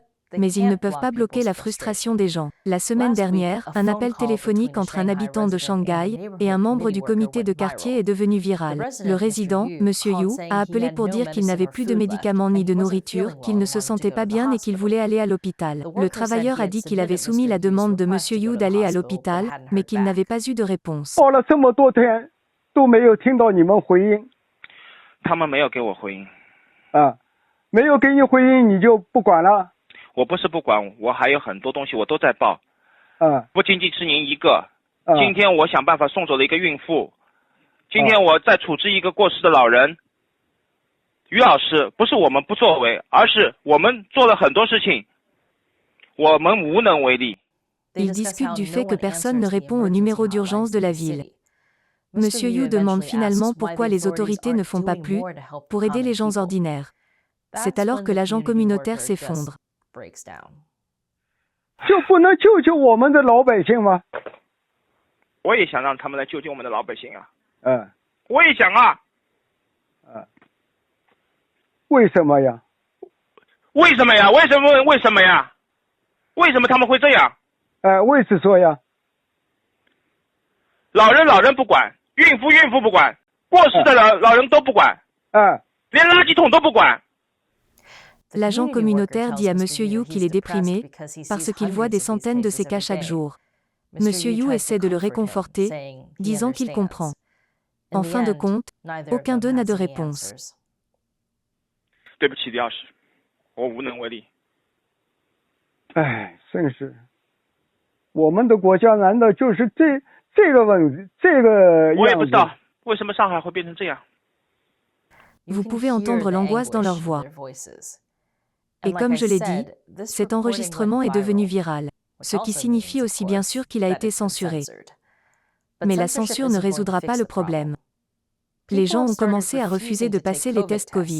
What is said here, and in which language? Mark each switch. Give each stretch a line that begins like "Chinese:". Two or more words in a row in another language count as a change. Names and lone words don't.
French: Mais ils ne peuvent pas bloquer la frustration des gens. La semaine dernière, un appel téléphonique entre un habitant de Shanghai et un membre du comité de quartier est devenu viral. Le résident, M. Yu, a appelé pour dire qu'il n'avait plus de médicaments ni de nourriture, qu'il ne se sentait pas bien et qu'il voulait aller à l'hôpital. Le travailleur a dit qu'il avait soumis la demande de M. Yu d'aller à l'hôpital, mais qu'il n'avait pas eu de réponse.
Chinese: 报了这么多天都没有听到你们回应他们没有给我回应。啊，没有给你回应你就不管了我不是不管，我还有很多东西我都在报，啊不仅仅是您一个。啊今天我想办法送走了一个孕妇，今天我在处置一个过世的老人。于老师，不是我们不作为，而是我们做了很多事情，我们无能为力。
French: Ils discutent du fait que personne ne répond au numéro d'urgence de la ville. M. Yu demande finalement pourquoi les autorités ne font pas plus pour aider les gens ordinaires. C'est alors que l'agent communautaire s'effondre.
Chinese: 就不能救救我们的老百姓吗？我也想让他们来救救我们的老百姓啊！嗯我也想啊！为什么呀？为什么呀？为什么呀？为什么他们会这样？为此说呀，老人不管，孕妇不管，过世的老人都不管，连垃圾桶都不管。
French: L'agent communautaire dit à M. Yu qu'il est déprimé parce qu'il voit des centaines de ces cas chaque jour. M. Yu essaie de le réconforter, disant qu'il comprend. En fin de compte, aucun d'eux n'a de réponse.
Chinese: 对不起，李老师，我无能为力。真是，我们的国家难道就是这个问题这个样子？我也不知道为什么上海会变成这样。
French: Vous pouvez entendre l'angoisse dans leur voix. Et comme je l'ai dit, cet enregistrement est devenu viral, ce qui signifie aussi bien sûr qu'il a été censuré. Mais la censure ne résoudra pas le problème. Les gens ont commencé à refuser de passer les tests Covid.